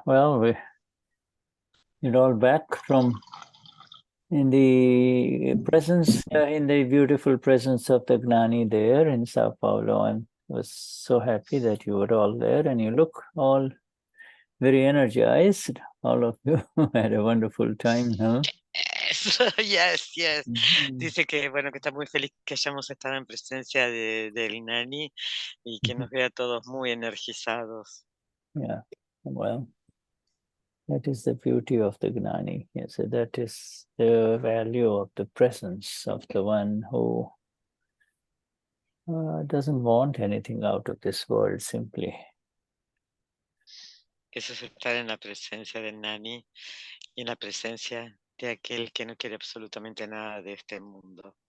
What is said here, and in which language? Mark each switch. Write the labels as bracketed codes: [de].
[en] Well, we're all back from in the presence, in the beautiful presence of the Gnani there in Sao Paulo. I was so happy that you were all there, and you look all very energized. All of you had a wonderful time, huh? Yes, yes. [es] Dice que bueno, que está muy feliz que hayamos estado en presencia del Gnani y que nos vea todos muy energizados. [en] Yeah, well, that is the beauty of the Gnani. Yes, that is the value of the presence of the one who doesn't want anything out of this world simply. [es] Eso es estar en la presencia del Gnani y en la presencia de aquel que no quiere absolutamente nada de este mundo.